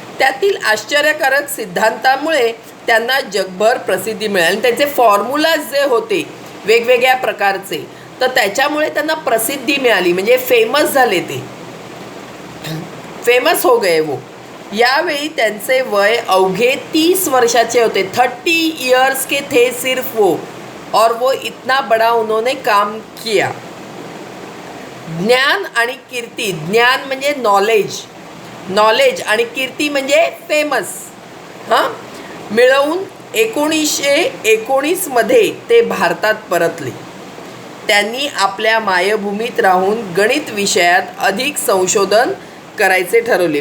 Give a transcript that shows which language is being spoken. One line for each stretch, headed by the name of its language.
Marathi: त्यातील आश्चर्यकारक सिद्धांतामुळे त्यांना जगभर प्रसिद्धी मिळाली. आणि त्याचे फॉर्म्युलाज जे होते वेगवेगळ्या प्रकारचे, तर त्याच्यामुळे त्यांना प्रसिद्धी मिळाली. म्हणजे फेमस झाले,
Hindi: ते फेमस हो गए वो.
Marathi: यावेळी त्यांचे वय अवघे 30 वर्षाचे होते.
Hindi: 30 इयर्स के थे सिर्फ वो, और वो इतना बड़ा उन्होंने काम किया.
Marathi: ज्ञान आणि कीर्ती, ज्ञान म्हणजे नॉलेज आणि कीर्ती म्हणजे फेमस, हां, मिळवून 1919 मध्ये ते भारतात परतले. त्यांनी आपल्या मायभूमीत राहून गणित विषयात अधिक संशोधन करायचे ठरवले.